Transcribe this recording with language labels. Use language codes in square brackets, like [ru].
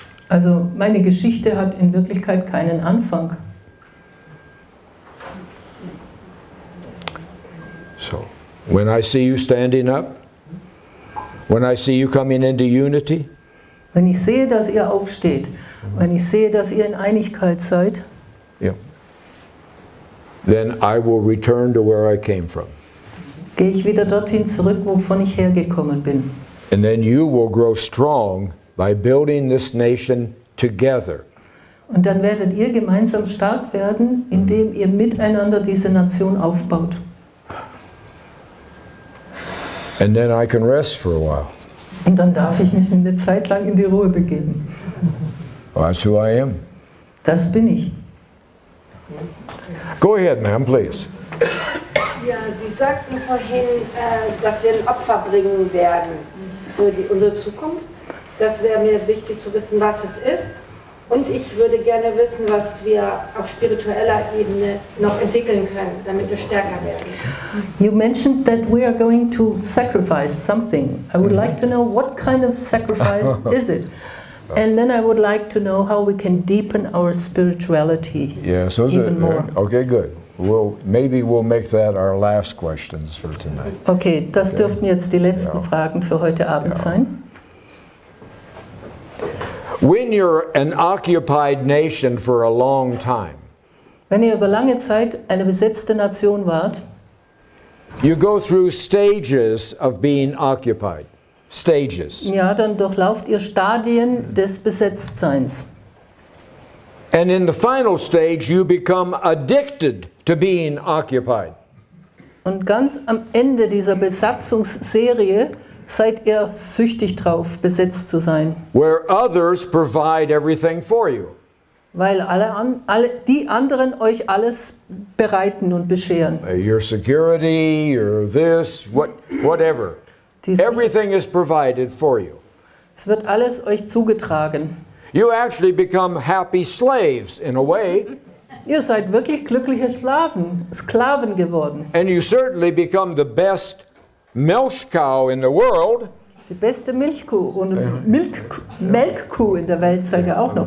[de] Also meine Geschichte hat in Wirklichkeit keinen Anfang. [en] So, when I see you standing up, when I see you coming into unity, [de] wenn ich sehe, dass ihr aufsteht, wenn ich sehe, dass ihr in Einigkeit seid, [en] then I will return to where I came from. [de] Gehe ich wieder dorthin zurück, wovon ich hergekommen bin. [en] And then you will grow strong by building this nation together. [de] Und dann werdet ihr gemeinsam stark werden, indem ihr miteinander diese Nation aufbaut. [en] And then I can rest for a while. [de] Und dann darf ich mich eine Zeit lang in die Ruhe begeben. [en] That's who I am. [de] Das bin ich. [en] Go ahead, ma'am, please. [de] Ja, Sie sagten vorhin, dass wir ein Opfer bringen werden für unsere Zukunft. Das wäre mir wichtig zu wissen, was es ist. Und ich würde gerne wissen, was wir auf spiritueller Ebene noch entwickeln können, damit wir stärker werden. [en] You mentioned that we are going to sacrifice something. I would like to know what kind of sacrifice is it? And then I would like to know how we can deepen our spirituality even more. Okay, good. Maybe we'll make that our last questions for tonight. [de] Okay, das dürften jetzt die letzten Fragen für heute Abend sein. [en] When you're an occupied nation for a long time, [de] wenn ihr über lange Zeit eine besetzte Nation wart, [en] you go through stages of being occupied. Stages. [de] Ja, dann durchlauft ihr Stadien des Besetztseins. [en] And in the final stage, you become addicted to being occupied. [de] Und ganz am Ende dieser Besatzungsserie seid ihr süchtig drauf, besetzt zu sein. [en] Where others provide everything for you. [de] Weil die anderen euch alles bereiten und bescheren. [en] Your security, your this, whatever. Everything is provided for you. [de] Es wird alles euch zugetragen. [en] You actually become happy slaves in a way. [de] Ihr seid wirklich glückliche Sklaven geworden. [en] And you certainly become the best milk cow in the world. [de] Die beste Milchkuh und Melkkuh in der Welt seid ihr auch noch.